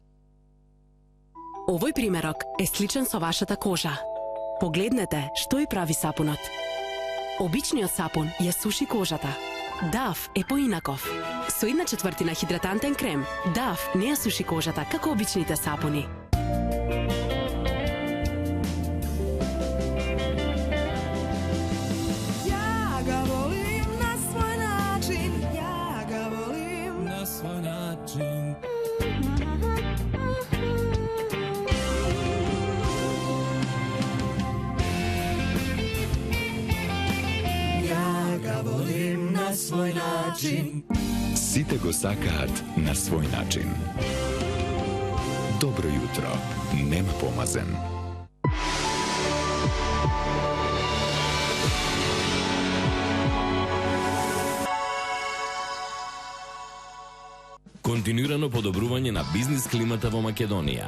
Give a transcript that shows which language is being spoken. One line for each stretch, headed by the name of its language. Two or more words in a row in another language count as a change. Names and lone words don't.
Macedonian: Овој примерок е сличен со вашата кожа. Погледнете што ја прави сапунот. Обичниот сапун ја суши кожата. Дав е поинаков. Со 1/4 хидратантен крем, Дав не ја суши кожата како обичните сапуни.
Serbian: Ja ga volim na svoj način, ja ga volim na svoj način. Ja ga volim na svoj način.
Macedonian: Сите го сакаат на свој начин. Добро јутро, нема помазен. Континуирано подобрување на бизнис климата во Македонија.